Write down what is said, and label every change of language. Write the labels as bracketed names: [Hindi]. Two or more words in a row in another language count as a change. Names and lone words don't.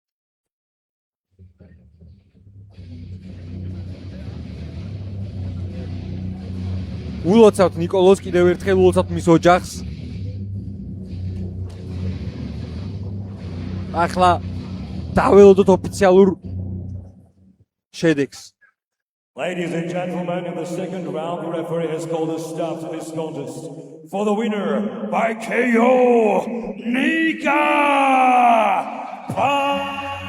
[Georgian] ულოცავთ ნიკოლოზ, კიდევ ერთხელ ულოცავთ მის ოჯახს. ახლა დაველოდოთ ოფიციალურ შედეგს. [English] Ladies and gentlemen, in the second round, the referee has called a stop to this contest. For the winner, by KO, Nika!